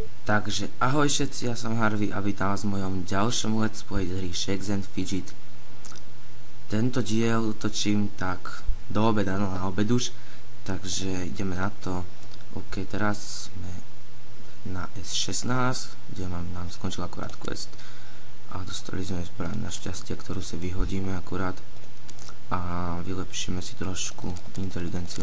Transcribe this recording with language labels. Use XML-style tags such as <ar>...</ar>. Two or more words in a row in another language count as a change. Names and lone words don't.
<sk>Takže ahoj všetci, ja som Harvey a vítam vás v mojom ďalšom</sk> <en>let's play</en> <sk>z hry Shakes and Fidget. Tento diel točím tak do obeda, no na obed už, takže ideme na to. Ok, teraz sme na S16, kde nám skončil akurát quest a dostali sme zbraň na šťastie, ktorú si vyhodíme akurát a vylepšíme si trošku inteligenciu.</sk>